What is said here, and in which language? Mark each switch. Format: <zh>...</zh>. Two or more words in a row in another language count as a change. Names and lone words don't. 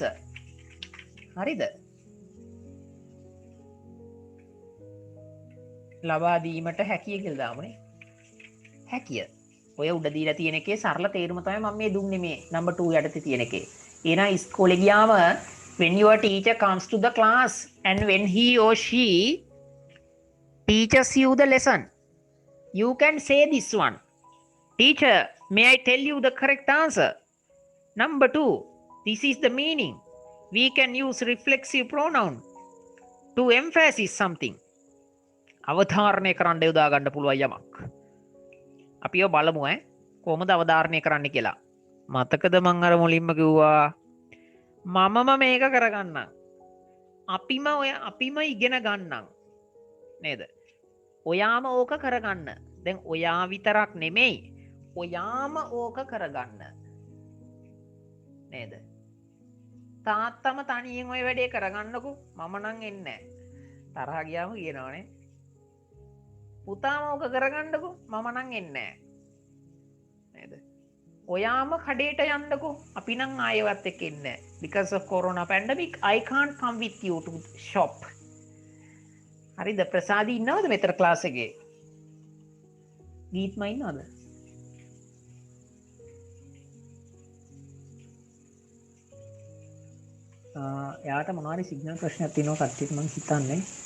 <si>හරිද? ලබා දීමට හැකිය කියලා දාමුනේ. හැකිය. ඔය උඩ දීලා තියෙන එකේ සරල තේරුම තමයි මම මේ දුන්නේ මේ number 2 යටතේ තියෙන එකේ. එහෙනම් ඉස්කෝලේ ගියාම</si> <en>when your teacher comes to the class and when he or she teaches you the lesson, you can say this one. Teacher, may I tell you the correct answer? Number 2, this is the meaning. We can use reflexive pronoun to emphasize something.</en> <si>අවධාරණය කරන්න යොදා ගන්න පුළුවන් යමක්. අපි ඔය බලමු කොහොමද අවධාරණය කරන්න කියලා. මතකද මං අර මුලින්ම කිව්වා මමම මේක කරගන්නම්. අපිම ඉගෙන ගන්නම්. නේද? ඔයාම ඕක කරගන්න. දැන් ඔයා විතරක් නෙමෙයි. ඔයාම ඕක කරගන්න. නේද? තාත්තම තනියෙන් ඔය වැඩේ කරගන්නකෝ. මම නම් එන්නේ නැහැ. තරහ ගියාම කියනවනේ. පුතාම ඕක කරගන්නකෝ. මම නම් එන්නේ නැහැ. නේද? ඔයාම කඩේට යන්නකෝ. අපි නම් ආයෙවත් එක්ක එන්නේ නැහැ.</si> <en>Because of corona pandemic I can't come with you to shop.</en> <si>හරිද? ප්‍රසාදී ඉන්නවද මෙතන ක්ලාස් එකේ? ගීත්ම ඉන්නවද? එයාට මොනවාරි සිග්නල් ප්‍රශ්නයක් තියෙනවා කට්ටියට මම හිතන්නේ.</si>